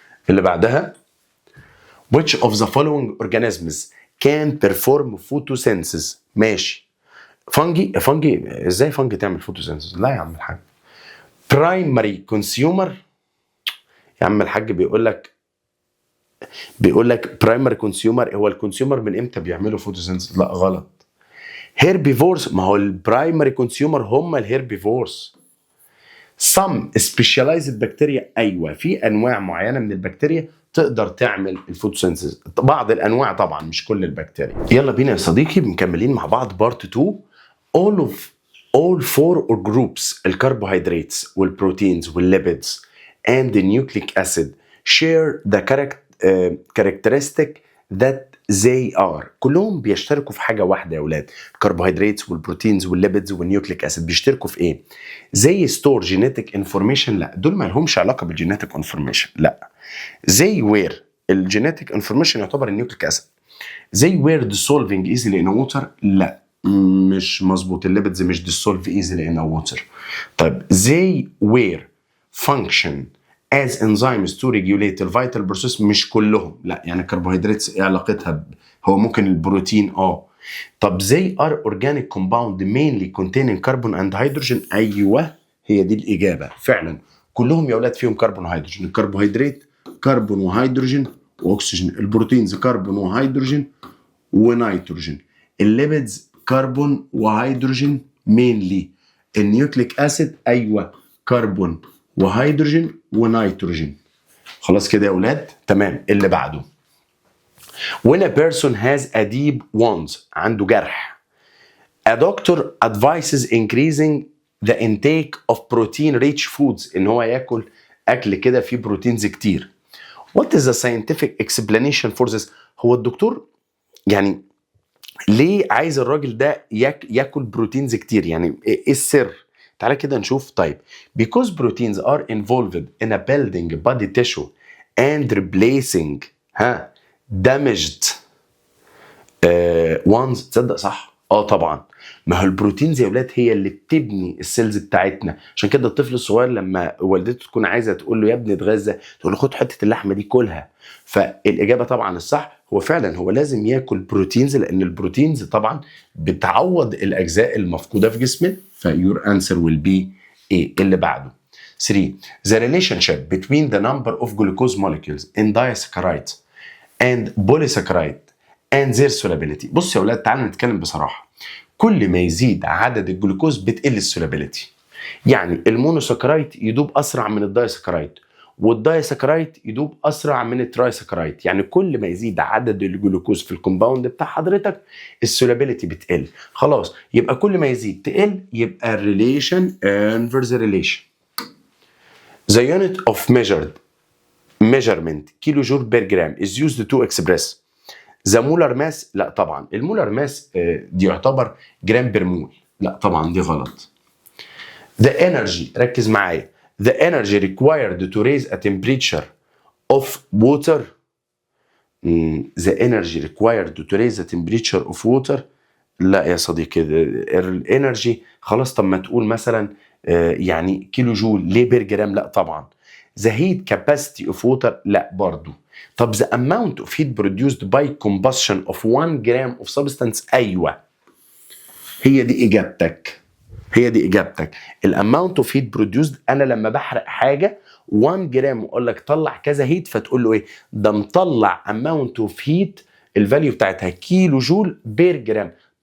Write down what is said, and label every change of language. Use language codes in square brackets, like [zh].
[ar] اللي بعدها [en] which of the following organisms can perform photosynthesis. [ar] ماشي. فانجي ازاي فانجي تعمل photosynthesis؟ لا يا عم الحاج. primary consumer يا عم الحاج بيقول لك primary consumer هو الكونسيومر من امتى بيعملوا photosynthesis؟ لا غلط. herbivores ما هو البرايمري كونسيومر هم الهيربيفورز. [en] some specialized bacteria [ar] ايوه في انواع معينه من البكتيريا تقدر تعمل الفوتوسينثيز. بعض الانواع طبعا مش كل البكتيريا. يلا بينا يا صديقي مكملين مع بعض بارت 2. [en] all four groups الكربوهيدراتس والبروتينز والليبيدز and the nucleic acid share the characteristic that they are. [ar] كلهم بيشتركوا في حاجه واحده يا اولاد. الكربوهيدراتس والبروتينز والليبيدز والنيوكليك اسيد بيشتركوا في ايه؟ زي ستور جينيتك انفورميشن. لا دول ما لهمش علاقه بالجينيتك انفورميشن. لا زي وير الجينيتك انفورميشن يعتبر النيوكليك اسيد. [en] زي where dissolving easily in water. [ar] لا مش مظبوط. الليبيدز مش [en] dissolve easily in water. طيب زي were function as enzymes to regulate the vital process. [ar] مش كلهم. لا يعني الكربوهيدرات ايه علاقتها هو ممكن البروتين طب زي [en] are organic compound mainly containing carbon and hydrogen. [ar] ايوه هي دي الاجابه فعلا. كلهم يا اولاد فيهم كربون وهيدروجين. الكربوهيدرات كربون وهيدروجين واكسجين. البروتينز كربون وهيدروجين ونيتروجين. الليبيدز كربون وهيدروجين mainly. النيوكليك اسيد ايوه كربون وهيدروجين ونيتروجين. خلاص كده يا اولاد تمام. اللي بعده [en] when a person has a deep wound [ar] عنده جرح [en] a doctor advises increasing the intake of protein rich foods [ar] ان هو ياكل اكل كده فيه بروتينز كتير. [en] what is the scientific explanation for this؟ [ar] هو الدكتور يعني ليه عايز الراجل ده ياكل بروتينز كتير؟ يعني ايه السر؟ تعالى كده نشوف. [en] طيب because proteins are involved in a building body tissue and replacing damaged ones. [ar] تصدق صح؟ طبعا. ما هو البروتينز يا ولاد هي اللي بتبني السيلز بتاعتنا. عشان كده الطفل الصغير لما والدته تكون عايزه تقول له يا ابني اتغذى تقول له خد حته اللحمه دي كلها. فالاجابه طبعا الصح هو فعلا هو لازم ياكل بروتينز لان البروتينز طبعا بتعوض الاجزاء المفقوده في جسمنا. [en] فيور answer will be A. [ar] اللي بعده [en] 3 the relationship between the number of glucose molecules in disaccharides and polysaccharide and their solubility. [ar] بص يا اولاد تعالوا نتكلم بصراحه. كل ما يزيد عدد الجلوكوز بتقل السولابيليتي. يعني المونوساكرايد يدوب اسرع من الدايساكرايد والدايسكرايد يدوب اسرع من الترايسكرايد. يعني كل ما يزيد عدد الجلوكوز في الكومباوند بتاع حضرتك السولابيليتي بتقل. خلاص يبقى كل ما يزيد تقل، يبقى الريليشن انفرس ريليشن. [en] The unit of measurement kilo joule per gram is used to express the molar mass. [ar] لا طبعا المولر ماس دي يعتبر جرام بير مول. لا طبعا دي غلط. [en] The energy، [ar] ركز معايا، [en] the energy required to raise a temperature of water. The energy required to raise the temperature of water. [ar] لا يا صديقي، الانرجي خلاص. طب ما تقول مثلا يعني كيلو جول ليه بير جرام؟ لا طبعا. [en] The heat capacity of water، [ar] لا برضو. طب [en] the amount of heat produced by combustion of 1 gram of substance. [ar] ايوه هي دي اجابتك، هي دي اجابتك. [en] الاماونت of heat produced, [ar] انا لما بحرق حاجه 1 جرام واقول لك طلع كذا هيت، فتقول له ايه؟ ده مطلع اماونت اوف هيت الفاليو بتاعتها كيلو جول بير جرام.